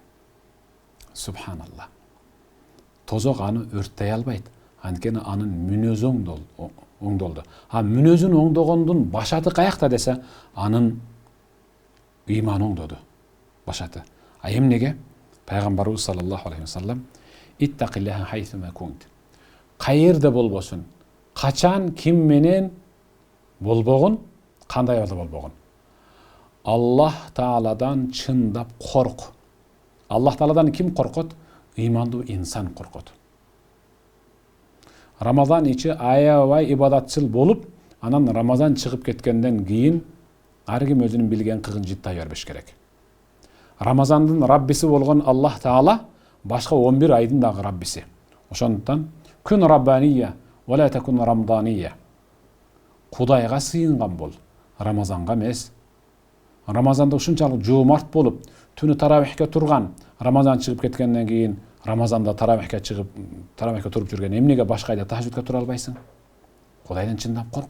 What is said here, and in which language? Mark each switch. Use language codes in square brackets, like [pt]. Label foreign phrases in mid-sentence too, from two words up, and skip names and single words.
[ky] Субханаллах. Тозок аны өрттөй албайт. Анткени анын мүнөзү оңдолду. А мүнөзүн оңдогондун башаты каякта десе, анын ыйманы оңдоду. Башаты. А эмнеге? Пайгамбарыбыз [ar] صلى الله عليه وسلم: "اتق الله حيثما كنت." [ky] Каерде болбосун, качан ким менен болбогун, кандай алда болбогун, Аллах Тааладан чындап корк. Аллах Тааладан ким коркот? Ыймандуу инсан коркот. Рамазан ичи аябай ибадатчыл болуп, анан Рамазан чыгып кеткенден кийин ар ким өзүнүн билген кыгын жыттай бербеш керек. Рамазандын Раббиси болгон Аллах Таала башка 11 айдын дагы Раббиси. [ar] Ошондуктан كن ربانيا ولا تكن رمضانيا. [ky] Кудайга сыйынган бол, Рамазанга эмес. Рамазанда ушунчалык жоомарт болуп, түнү таравихке турган, Рамазан чыгып кеткенден кийин Рамазанда таравихке чыгып, таравихке туруп жүргөн, эмнеге башка айда тахажжудка тура албайсың? Кудайдан чындап корк.